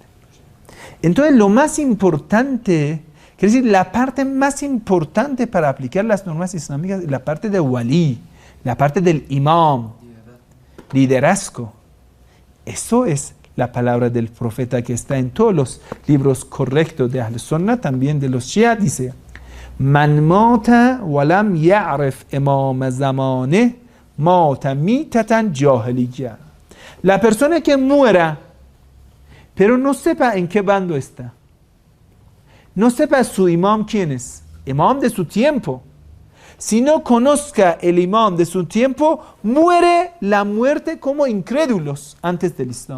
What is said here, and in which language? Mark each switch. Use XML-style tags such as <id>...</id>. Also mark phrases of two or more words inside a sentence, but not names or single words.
<es>Entonces, lo más importante, quiere decir, la parte más importante para aplicar las normas islámicas es la parte del wali, la parte del imam, liderazgo. Eso es la palabra del profeta que está en todos los libros correctos de</es> <ar>أهل السنة,</ar> <es>también de los Shia, dice,</es> <ar>من مات ولم يعرف إمام زمانه مات ميتة جاهلية.</ar> <es>La persona que muera pero no sepa en qué bando está, no sepa su imam quién es, imam de su tiempo, si no conozca el imam de su tiempo, muere la muerte como incrédulos antes del Islam.</es>